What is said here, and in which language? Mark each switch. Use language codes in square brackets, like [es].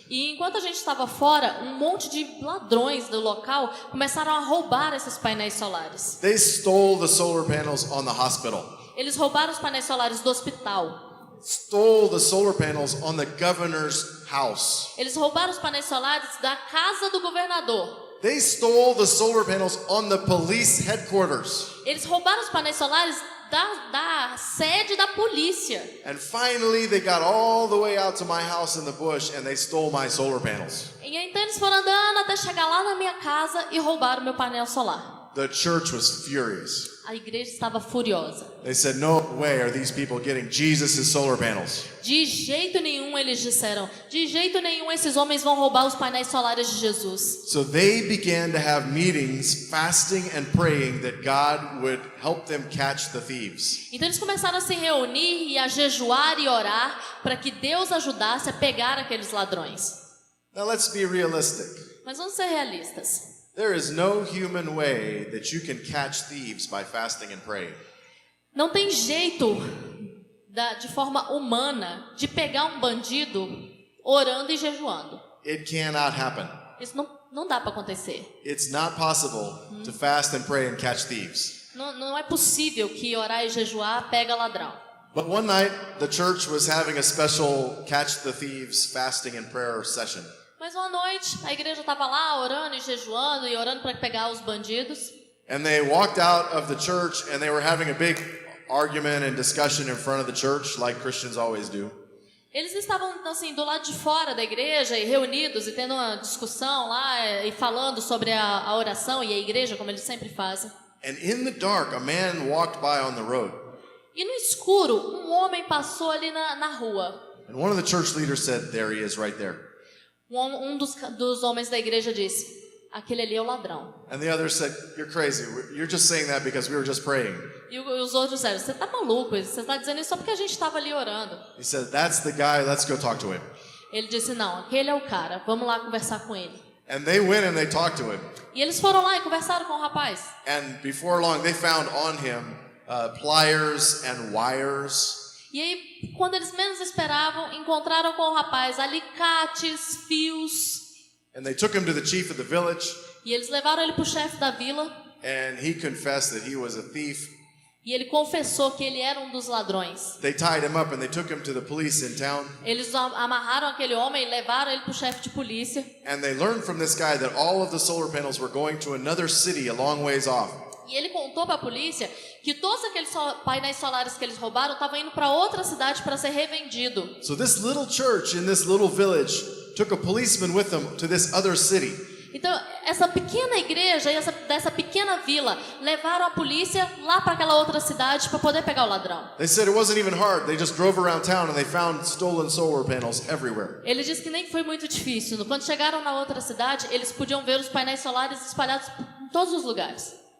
[pt] E enquanto a gente estava fora, um monte de ladrões do local começaram a roubar esses painéis solares. [en] They stole the solar panels on the hospital. [pt] Eles roubaram os painéis solares do hospital. [en] Stole the solar panels on the governor's house. [pt] Eles roubaram os painéis solares da casa do governador. [en] They stole the solar panels on the police headquarters. [pt] Eles roubaram os painéis solares da sede da polícia. [en] And finally, they got all the way out to my house in the bush and they stole my solar panels. [pt] E então eles foram andando até chegar lá na minha casa e roubaram meu painel solar. [en] The church was furious. [pt] A igreja estava furiosa. [en] They said, no way are these people getting Jesus' solar panels. [pt] De jeito nenhum, eles disseram, de jeito nenhum esses homens vão roubar os painéis solares de Jesus. [en] So they began to have meetings, fasting and praying that God would help them catch the thieves. [pt] Então eles começaram a se reunir e a jejuar e orar para que Deus ajudasse a pegar aqueles ladrões. [en] Now let's be realistic. [pt] Mas vamos ser realistas. [en] There is no human way that you can catch thieves by fasting and praying. [pt] Não tem jeito de forma humana de pegar um bandido orando e jejuando. [en] It cannot happen. [pt] Isso não dá para acontecer. [en] It's not possible to fast and pray and catch thieves. [pt] Não é possível que orar e jejuar pega ladrão. [en] But one night, the church was having a special catch the thieves fasting and prayer session. [pt] Mas uma noite, a igreja estava lá orando e jejuando e orando para pegar os bandidos. [en] And they walked out of the church and they were having a big argument and discussion in front of the church, like Christians always do. [pt] Eles estavam assim do lado de fora da igreja e reunidos e tendo uma discussão lá e falando sobre a oração e a igreja, como eles sempre fazem. [en] And in the dark, a man walked by on the road. [pt] E no escuro, um homem passou ali na rua. [en] And one of the church leaders said, "There he is right there." [pt] Um dos homens da igreja disse, aquele ali é o ladrão. [en] And the other said, "You're crazy. You're just saying that because we were just praying." [pt] E os outros disseram, você tá maluco, você está dizendo isso só porque a gente estava ali orando. [en] He said, "That's the guy. Let's go talk to him." [pt] Ele disse, não, aquele é o cara, vamos lá conversar com ele. [en] And they went and they talked to him. [pt] E eles foram lá e conversaram com o rapaz. [en] And before long, they found on him pliers and wires. [pt] E aí, quando eles menos esperavam, encontraram com o rapaz alicates, fios. [en] And they took him to the chief of the village. [pt] E eles levaram ele para o chefe da vila. [en] And he confessed that he was a thief [pt] E ele confessou que ele era um dos ladrões. [en] They tied him up and they took him to the police in town. [pt] Eles amarraram aquele homem e levaram ele para o chefe de polícia. [en] And they learned from this guy that all of the solar panels were going to another city a long ways off. [pt] E ele contou para a polícia que todos aqueles painéis solares que eles roubaram estavam indo para outra cidade para ser revendido. [en] So this little church in this little village took a policeman with them to this other city. [pt] Então, essa pequena igreja e dessa pequena vila levaram a polícia lá para aquela outra cidade para poder pegar o ladrão. [en] They said it wasn't even hard. They just drove around town and they found stolen solar panels everywhere. [pt] Ele disse que nem foi muito difícil. Quando chegaram na outra cidade, eles podiam ver os painéis solares espalhados em todos os lugares.